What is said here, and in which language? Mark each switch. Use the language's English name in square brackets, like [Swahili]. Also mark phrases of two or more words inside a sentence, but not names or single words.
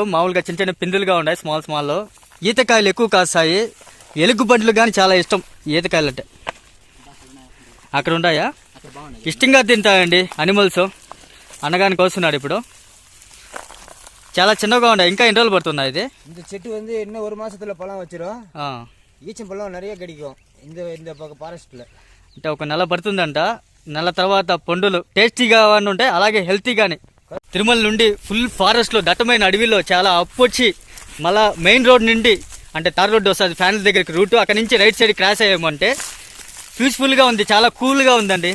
[Telugu] మామూలుగా చిన్న చిన్న పిందులుగా ఉన్నాయి, స్మాల్. ఈతకాయలు ఎక్కువ కాస్తాయి. ఎలుగు బండ్లు కానీ చాలా ఇష్టం ఈతకాయలు అంటే. అక్కడ ఉన్నాయా? ఇష్టంగా తింటాయండి అనిమల్స్. అన్నగానికి వస్తున్నాడు ఇప్పుడు. చాలా చిన్నగా ఉన్నాయి. ఇంకా ఎన్ని రోజులు పడుతున్నాయి ఇది? [Tamil] இந்த செட்டு வந்து இன்னும் 1 மாசத்துல பழம் வச்சிரும். ஈச்சம்பழம் நிறைய கிடைக்கும் இந்த பக்கம் ஃபாரஸ்ட்ல. [Telugu] అంటే ఒక నెల పడుతుందంట. నెల తర్వాత పండులు టేస్టీగా ఉంటాయి, అలాగే హెల్తీగానే. తిరుమల నుండి [English] full forest [Telugu] లో దట్టమైన అడవిలో చాలా అప్పు వచ్చి మళ్ళా [English] main road [Telugu] నుండి అంటే [English] tar road [Telugu] వస్తుంది ఫ్యాన్స్ దగ్గరికి రూట్, అక్కడి నుంచి [English] right side [Telugu] క్రాస్ అయ్యామంటే పీస్ఫుల్ గా ఉంది, చాలా కూల్ గా ఉందండి.